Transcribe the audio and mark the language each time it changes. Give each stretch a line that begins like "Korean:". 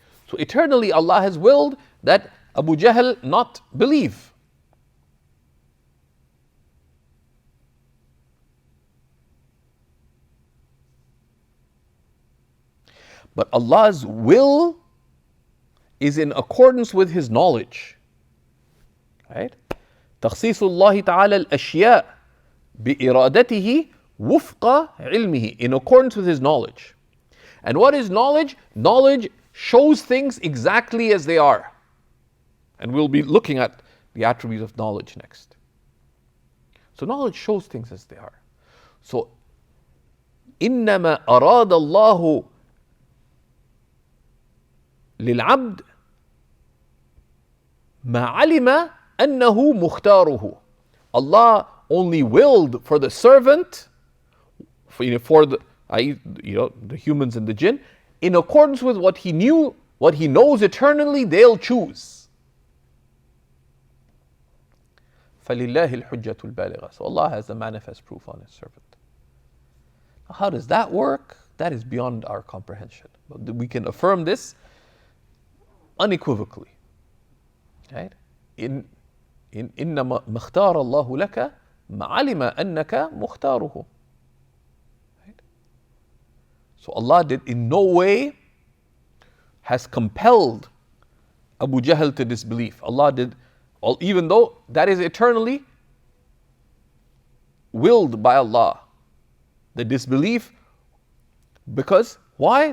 English: So eternally Allah has willed that Abu Jahl not believe. But Allah's will is in accordance with His knowledge. Right?
Arabic: تخصيص الله تعالى الأشياء بإرادته وفق علمه,
English: in accordance with His knowledge. And what is knowledge? Knowledge shows things exactly as they are. And we'll be looking at the attributes of knowledge next. So knowledge shows things as they are. So
Arabic: إنما أراد الله للعبد ما علم أنه مختاره.
English: Allah only willed for the servant, for the humans and the jinn, in accordance with what He knew, what He knows eternally, they'll choose.
Arabic: فَلِلَّهِ الْحُجَّةُ الْبَالِغَةُ.
English: So Allah has the manifest proof on His servant. How does that work? That is beyond our comprehension. But we can affirm this unequivocally. Right?
Arabic: إنما مختار الله لك ما علم أنك مختاره.
English: Right? So Allah did in no way has compelled Abu Jahl to disbelief. Allah did, even though that is eternally willed by Allah, the disbelief. Because why?